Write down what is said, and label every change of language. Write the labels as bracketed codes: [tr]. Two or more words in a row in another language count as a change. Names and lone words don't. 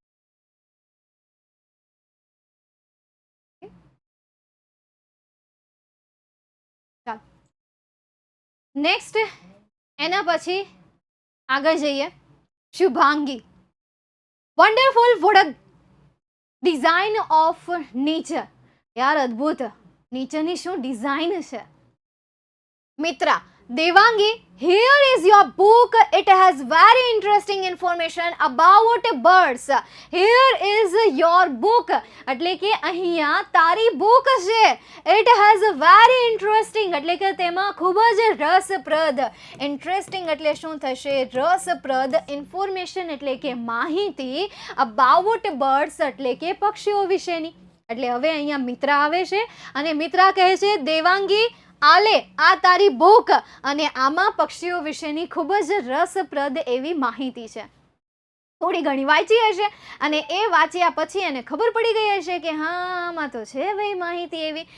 [gu] નેક્સ્ટ એના પછી આગળ જઈએ. શુભાંગી. વન્ડરફુલ. [en] what a design of nature. [gu] યાર અદ્ભુત. નેચરની શું ડિઝાઇન છે. મિત્રા. દેવાંગી, [en] here is your book. It has very interesting information about birds. Here is your book. [gu] એટલે કે અહીંયા તારી બુક છે. [en] It has very interesting [gu] એટલે કે તેમાં ખૂબ જ રસપ્રદ. ઇન્ટરેસ્ટિંગ એટલે શું થશે? રસપ્રદ. ઇન્ફોર્મેશન એટલે કે માહિતી. [en] about birds [gu] એટલે કે પક્ષીઓ વિશેની. એટલે હવે અહીંયા મિત્રા આવે છે અને મિત્રા કહે છે દેવાંગી આલે આ તારી બુક અને આમાં પક્ષીઓ વિશેની ખૂબ જ રસપ્રદ એવી માહિતી છે. થોડી ઘણી વાંચી હશે અને એ વાંચ્યા પછી એને ખબર પડી ગઈ હશે કે હા આમાં તો છે ભાઈ માહિતી એવી.